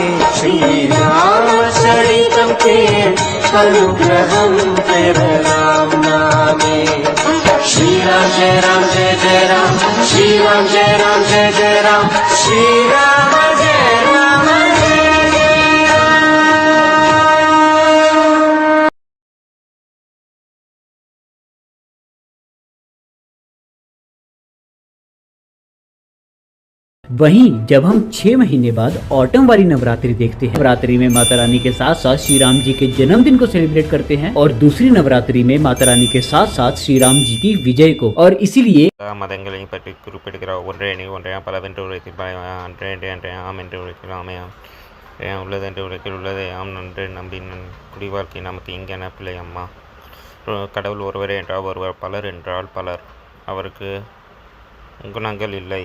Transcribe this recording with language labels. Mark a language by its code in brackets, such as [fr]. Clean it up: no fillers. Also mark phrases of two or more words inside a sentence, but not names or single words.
[ta] ஸ்ரீராமச்சரிதம் கேள் அனுகிரகம் பெறலாம் நாமே. [sa] श्रीराम जय राम जय जय राम, श्रीराम जय राम जय जय राम, श्रीराम जय राम जय जय राम. [hi] वहीं जब हम 6 महीने बाद ऑटम वाली नवरात्रि देखते हैं, नवरात्रि में माता रानी के साथ साथ श्री राम जी के जन्मदिन को सेलिब्रेट करते हैं और दूसरी नवरात्रि में माता रानी के साथ साथ श्री राम जी की विजय को, और इसीलिए [ta] மதங்களையும் பற்றி குறிப்பிடுகிறார். ஒன்றே நீ ஒன்றையா பலவென்று உரைத்து அன்றே அன்றே ஆம் என்று உரைக்கலாமே. ஆம் உள்ளது என்று உரைக்கில் உள்ளதே ஆம் நன்று நம்பி குடி வாழ்க்கை நமக்கு இங்கென பிள்ளை அம்மா. கடவுள் ஒருவரே என்றால் ஒருவர், பலர் என்றால் பலர். அவருக்கு குணங்கள் இல்லை.